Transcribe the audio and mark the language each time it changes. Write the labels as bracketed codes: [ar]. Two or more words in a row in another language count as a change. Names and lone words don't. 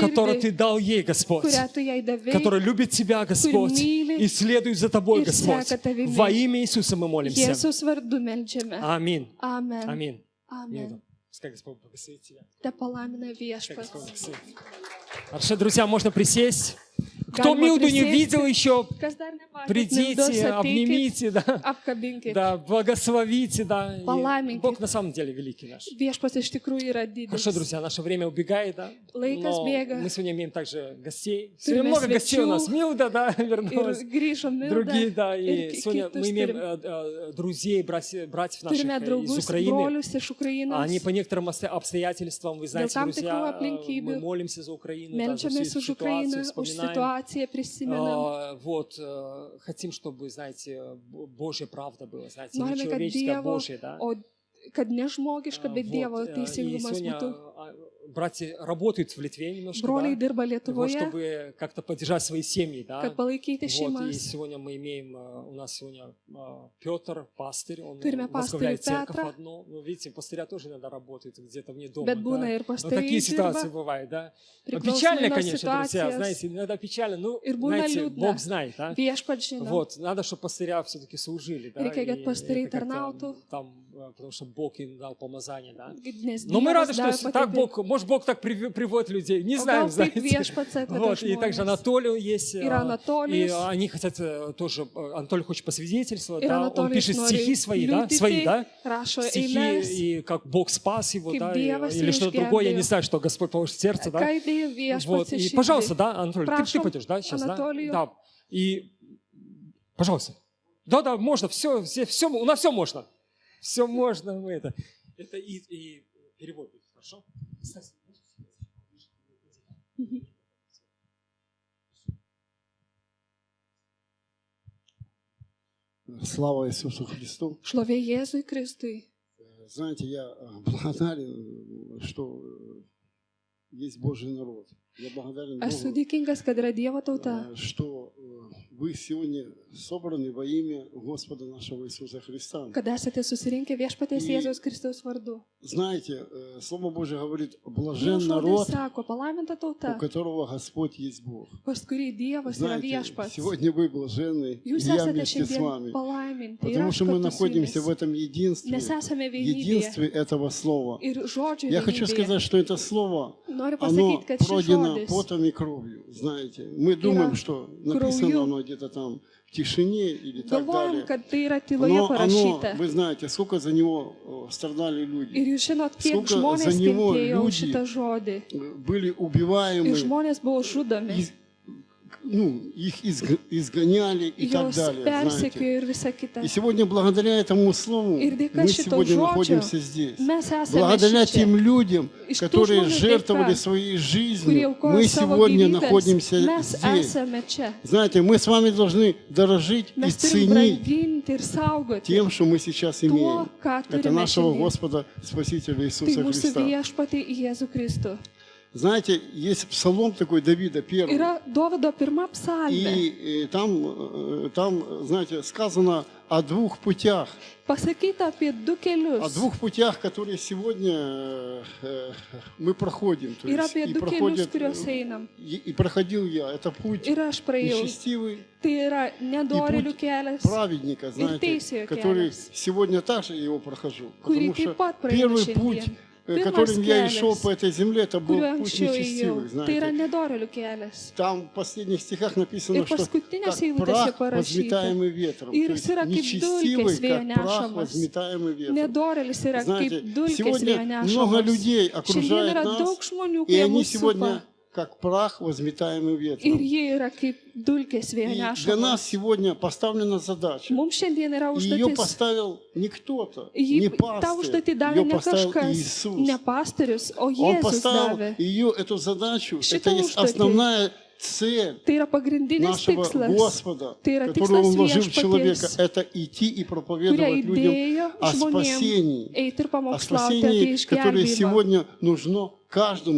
[ru] которое Ты [lt] širdį, [ru] дал ей, Господь, [lt] kurią tu jai davei. [ru] которая любит Тебя, Господь, [lt] myli [ru] и следует за Тобой, [lt] ir [ru] Господь. [lt] seka tavimi. [ru] Во имя Иисуса мы молимся. [lt] Jėzus vardu melčiame. [ru] Аминь. [lt] Amen. [ru] Аминь. [lt] Amen. [ru] Пускай Господь благословит тебя. [lt] Te palaimina [ru] Пускай [lt] viešpats. [ru] Господь благословит. Хорошо, друзья, можно присесть. Кто [lt] Galima [ru] Милду не [lt] prisėsti. [ru] видел еще, [lt] Kas dar nematė, [ru] придите, обнимите, да, [lt] apkabinkit. [ru] да, благословите, да. И Паломните. Бог на самом деле великий наш. [lt] Viešpats iš tikrųjų yra [ru] Хорошо, [lt] didelis. [ru] друзья, наше время убегает, да. [lt] Laikas [ru] Но [lt] bėga. [ru] мы сегодня имеем также гостей. Сегодня [lt] Turime [ru] много гостей у [lt] svečių. [ru] нас. Милда, да, [lt] Ir [ru] вернулась. [lt] grįžom [ru] Другие, [lt] Milda. [ru] да, [lt] ir [ru] и сегодня [lt] kitus [ru] мы имеем [lt] turim. [ru] друзей, братьев наших [lt] Turime [ru] из [lt] draugus, [ru] Украины. [lt] brolius iš Ukrainos. [ru] Они по некоторым обстоятельствам, вы знаете, там друзья, [lt] tikrų aplinkybių [ru] мы молимся за Украину, да, за всю [lt] Melčiamės [ru] эту [lt] už [ru] ситуацию, [lt] Ukrainą, už [ru] вспоминаем. [lt] situaciją prisimenam. [ru] Вот, хотим, чтобы, знаете, Божья правда была, знаете, не [lt] Norime, kad [ru] человеческая, [lt] Dievo, [ru] Божья, да. [lt] o kad ne žmogiška, bet [ru] Вот, [lt] Dievo [ru] и [lt] teisingumas [ru] сегодня [lt] būtų. [ru] братья работают в Литве немножко, [lt] Broliai [ru] да, [lt] dirba [ru] вот, [lt] Lietuvoje, [ru] чтобы как-то поддержать свои семьи, да. [lt] kad palaikyti [ru] Вот, и [lt] šeimas. [ru] сегодня мы имеем, у нас сегодня Петр, пастырь, он [lt] Turime [ru] возглавляет [lt] pastorių [ru] церковь [lt] Petrą. [ru] одну. Ну, видите, пастыря тоже иногда работают где-то вне дома. [lt] Bet būna [ru] да. [lt] ir [ru] Ну, [lt] pastariai [ru] такие ситуации [lt] dirba. [ru] бывают, да. [lt] Priklausomai [ru] Печально, [lt] nuo [ru] конечно, друзья, [lt] situacijos. [ru] знаете, иногда печально, ну, [lt] Ir būna [ru] знаете, [lt] liūdna. [ru] Бог знает, да. [lt] Viešpats žino. [ru] Вот, надо, чтобы пастыря все-таки служили, да. [lt] Reikia, kad [ru] и [lt] pastariai [ru] это как-то [lt] tarnautų. [ru] Там, потому что Бог им дал помазание, да. [lt] Nes [ru] Но мы [lt] Dievas [ru] рады, что [lt] davė [ru] так [lt] patirtį. [ru] Бог, может, Бог так приводит людей, не [lt] O [ru] знаем, [lt] gal taip [ru] знаете. [lt] viešpats atveda [ru] Вот, и также [lt] žmones. [ru] Анатолий есть, [lt] Ir [ru] и [lt] Anatolijus. [ru] они хотят тоже, Анатолий хочет посвидетельствовать, [lt] Ir [ru] да, он [lt] Anatolijus [ru] пишет [lt] nori [ru] стихи свои, да, [lt] liudyti, [ru] свои, да, [lt] rašo [ru] стихи, [lt] eiles, [ru] и как Бог спас его, [lt] Kaip [ru] да, [lt] Dievas [ru] или что-то другое, я не [lt] išgelbėjo. [ru] знаю, что Господь положит в сердце, да. [lt] ką įdėjo [ru] Вот, [lt] viešpats į [ru] и, [lt] širdį. [ru] пожалуйста, да, Анатолий, ты Прошу, пойдешь, да, сейчас, Анатолию. да, и, пожалуйста, да, можно, все, у нас все можно, все можно, мы это и перевод будет, хорошо? Стас, Слава Иисусу Христу. [lt] Šlovė Jėzui Kristui. [ru] Знаете, я благодарен, что есть Божий народ. Я благодарен [lt] Esu [ru] Богу, [lt] dėkingas, kad yra Dievo tauta, [ru] что вы сегодня собраны во имя Господа нашего Иисуса Христа. [lt] kad esate susirinkę viešpatės [ru] И- [lt] Jėzaus Kristaus vardu. [ru] Знаете, Слово Божье говорит, [lt] Dievo [ru] блажен [lt] žodis [ru] народ, [lt] sako, palaiminta [ru] у [lt] tauta, [ru] которого Господь есть Бог. [lt] pas kurį Dievas yra [ru] Знаете, [lt] viešpats. [ru] сегодня вы блаженны, и [lt] Jūs [ru] я [lt] esate [ru] вместе с [lt] šiandien [ru] вами. [lt] palaiminti. Ir [ru] Потому [lt] aš [ru] что мы [lt] kartu su [ru] находимся [lt] jumis. [ru] в этом единстве, [lt] Nes esame vienybėje. [ru] единстве этого Слова. [lt] Ir žodžių [ru] Я хочу [lt] vienybėje. [ru] сказать, что это Слово, [lt] Noriu [ru] оно [lt] pasakyti, kad šis [ru] пройдено [lt] žodis [ru] потом и кровью, знаете. Мы думаем, что написано кровью. оно где-то там в тишине или так [lt] galvojam, [ru] далее. [lt] kad tai yra tyloje [ru] Но оно, [lt] parašyta. [ru] вы знаете, сколько за него страдали [lt] Ir [ru] люди. [lt] jūs žinot, kiek [ru] Сколько [lt] žmonės [ru] за него [lt] kentėjo už [ru] люди [lt] šitą žodį. [ru] Были [lt] Ir [ru] убиваемы, [lt] žmonės buvo žudomi. [ru] их изгоняли и так [lt] Jos [ru] далее, знаете. [lt] persekiojo ir visa kita. [ru] И сегодня благодаря этому Слову [lt] Ir dėka [ru] мы [lt] šito [ru] сегодня [lt] žodžio [ru] находимся здесь. [lt] Mes esame [ru] Благодаря [lt] šičia. [ru] тем людям, [lt] Iš tų [ru] которые [lt] žmonių [ru] жертвовали [lt] dėka, [ru] своей [lt] kurie [ru] жизнью, [lt] aukojo [ru] мы [lt] savo [ru] сегодня [lt] gyvybes, [ru] находимся [lt] mes [ru] здесь. [lt] esame čia. [ru] Знаете, мы с вами должны дорожить и [lt] Mes turim [ru] ценить [lt] branginti ir saugoti [ru] тем, что мы сейчас [lt] tuo, [ru] имеем. [lt] ką [ru] Это [lt] turime [ru] нашего [lt] šiandien. [ru] Господа Спасителя [lt] Tai [ru] Иисуса [lt] mūsų [ru] Христа. [lt] viešpatį Jėzų Kristų. [ru] Знаете, есть псалом такой Давида, первый. [lt] Yra Dovydo pirma psalmė. [ru] И там, знаете, сказано о двух путях. [lt] Pasakyta apie du [ru] О [lt] kelius. [ru] двух путях, которые сегодня мы проходим. То [lt] Ir [ru] есть, [lt] apie [ru] и [lt] du kelius, [ru] проходят, [lt] kuriuos einam. [ru] и проходил я. Это путь [lt] Ir aš praėjau. [ru] нечестивый [lt] Tai yra nedorėlių kelias, [ru] праведника, знаете, [lt] teisėjo [ru] который [lt] kelias. [ru] сегодня также его прохожу. [lt] kurį [ru] Потому что [lt] taip pat praeinu [ru] первый путь, [lt] šiandien. [ru] которым я и шел [lt] kelias, [ru] по этой земле, это был [lt] kuriuo [ru] путь [lt] anksčiau ėjau. [ru] нечестивый, [lt] Tai yra [ru] знаете. [lt] nedorėlių kelias. [ru] Там в последних стихах написано, И что [lt] paskutinėse [ru] как [lt] eilutėse [ru] прах, [lt] parašyta. [ru] возметаемый ветром. [lt] Ir [ru] То [lt] jis [ru] есть [lt] yra kaip [ru] нечестивый, [lt] dulkės vėjo [ru] как прах, [lt] nešamas. [ru] возметаемый ветром. [lt] Nedorėlis yra kaip [ru] Знаете, [lt] dulkės vėjo [ru] сегодня много [lt] nešamas. [ru] людей [lt] Šiandien [ru] окружает [lt] yra [ru] нас, [lt] daug žmonių, [ru] и [lt] kurie [ru] они [lt] mus [ru] сегодня [lt] supa. [ru] как прах, возметаемый [lt] Ir [ru] ветром. [lt] jie yra kaip dulkės vėjo [ru] И для нас [lt] nešamas. [ru] сегодня поставлена задача. [lt] Mums šiandien yra [ru] И ее [lt] užduotis. [ru] поставил не кто-то, не [lt] Tą [ru] пастырь, [lt] užduotį davė [ru] ее [lt] ne [ru] поставил [lt] kažkas, [ru] Иисус. [lt] ne pastorius, o [ru] Он [lt] Jėzus [ru] поставил [lt] davė. [ru] ее, эту задачу, [lt] Šitą [ru] это есть [lt] užduotį. [ru] основная цель [lt] Tai yra pagrindinis [ru] нашего [lt] tikslas, [ru] Господа, [lt] tai yra [ru] которую Он [lt] tikslas [ru] вложил в человека, [lt] viešpaties, [ru] это идти и [lt] kurią [ru] проповедовать людям [lt] įdėjo [ru] о [lt] žmonėms [ru] спасении, [lt] eiti ir [ru] о [lt] pamokslauti apie [ru] спасении, которое [lt] išgelbėjimą. [ru] сегодня нужно каждому